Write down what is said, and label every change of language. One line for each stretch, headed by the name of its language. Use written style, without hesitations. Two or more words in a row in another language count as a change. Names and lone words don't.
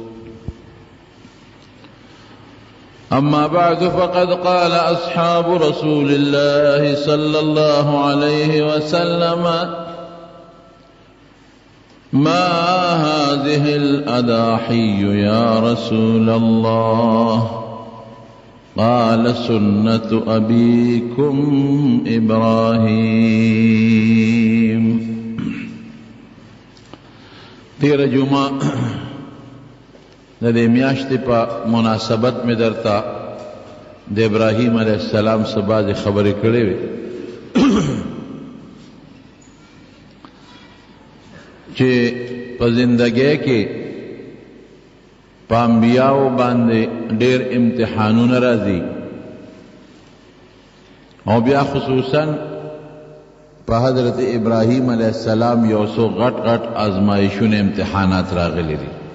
Arabic: أما بعد فقد قال أصحاب رسول الله صلى الله عليه وسلم: ما هذه الأضاحي يا رسول الله؟ قال: سنة أبيكم إبراهيم.
Pashto: تیر جمعہ د میاشتې په مناسبت میں درتا د ابراہیم
Arabic: علیہ السلام
Pashto: سے بعض خبرې کړې وې چې په زندګۍ کې په انبیاءو باندې ډېر امتحانونه راځي او بیا خصوصا په حضرت ابراہیم
Arabic: علیہ السلام
Pashto: یو څو غټ غټ آزمایشونه امتحانات راغلي دي.